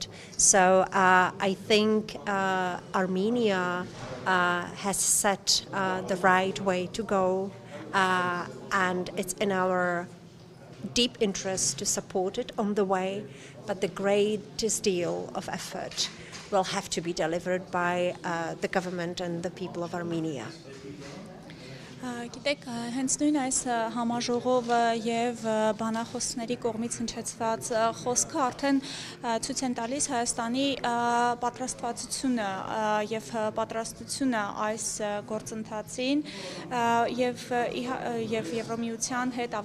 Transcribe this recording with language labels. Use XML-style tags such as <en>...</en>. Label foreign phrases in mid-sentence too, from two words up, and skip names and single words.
<en>So I think Armenia has set the right way to go, and it's in our deep interest to support it on the way, but the greatest deal of effort will have to be delivered by the government and the people of Armenia.</en> <hy>Գիտեք, հենց նույն այս համաժողովը եւ բանախոսների կողմից հնչեցված խոսքը արդեն ցույց են տալիս Հայաստանի պատրաստվածությունը եւ պատրաստությունը այս գործընթացին եւ Եվրոմիության հետ</hy>